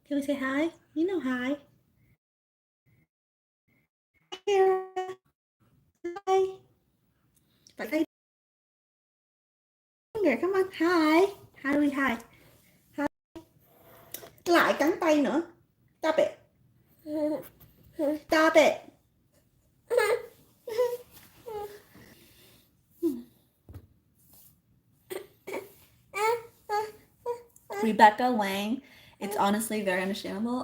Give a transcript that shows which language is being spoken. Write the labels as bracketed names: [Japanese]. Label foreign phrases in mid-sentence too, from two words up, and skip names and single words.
[English] say hi? You know hi. Kara. Hi. Say finger, come on. Hi. How do we hi? Hi. [Vietnamese] Lại cắn tay nữa. [English] Stop it. Stop it. Rebecca Wang, it's honestly very understandable.